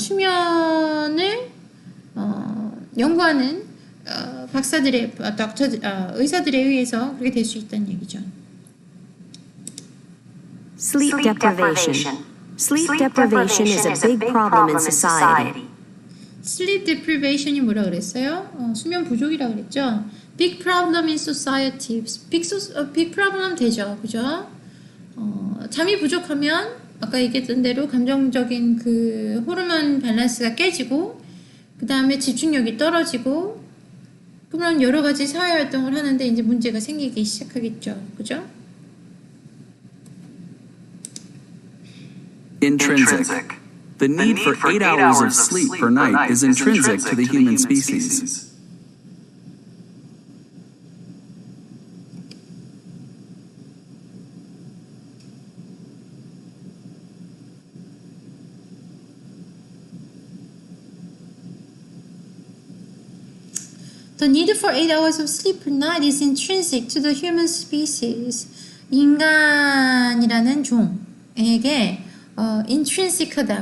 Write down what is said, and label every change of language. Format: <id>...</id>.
<ko>수면을 연구하는 의사들에 의해서 그렇게 될 수 있다는 얘기죠.</ko> <en>Sleep deprivation. Sleep deprivation is a big problem in society.</en> <ko>Sleep deprivation이 뭐라 그랬어요? 수면 부족이라 그랬죠.</ko> <en>Big problem in society. Big problem</en> <ko>되죠, 그죠? 잠이 부족하면 아까 얘기했던 대로 감정적인 그 호르몬 밸런스가 깨지고 그 다음에 집중력이 떨어지고 그러면 여러 가지 사회활동을 하는데 이제 문제가 생기기 시작하겠죠. 그죠?</ko> <en>Intrinsic. The need for 8 hours of sleep per night is intrinsic to the human species. The need for 8 hours of sleep per night is intrinsic to the human species.</en> <ko>인간이라는 종에게 intrinsic하다.</ko>